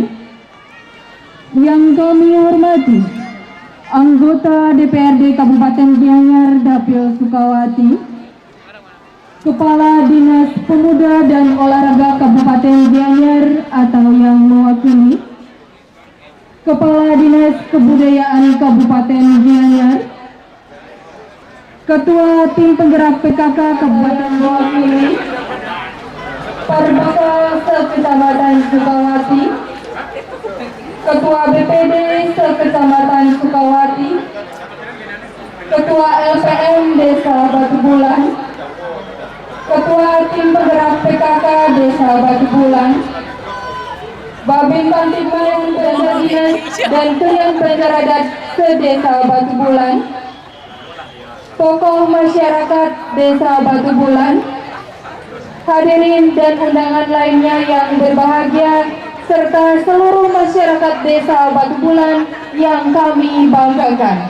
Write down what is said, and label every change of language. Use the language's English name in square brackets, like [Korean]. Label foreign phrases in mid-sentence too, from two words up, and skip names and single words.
[Indonesian] Yang kami hormati anggota DPRD Kabupaten Gianyar Dapil Sukawati, Kepala Dinas Pemuda dan Olahraga Kabupaten Gianyar atau yang mewakili, Kepala Dinas Kebudayaan Kabupaten Gianyar, Ketua Tim Penggerak PKK Kabupaten mewakili, Parbaka Sekecamatan Sukawati, Ketua BPD Sekecamatan Sukawati, Ketua LPM Desa Batu Bulan, Ketua Tim Penggerak PKK Desa Batu Bulan, Babin Kamtibmas Desa Dinas dan Klien Penceradat se-Desa Batu Bulan, tokoh masyarakat Desa Batu Bulan, hadirin dan undangan lainnya yang berbahagia, serta seluruh masyarakat Desa Batu Bulan yang kami banggakan.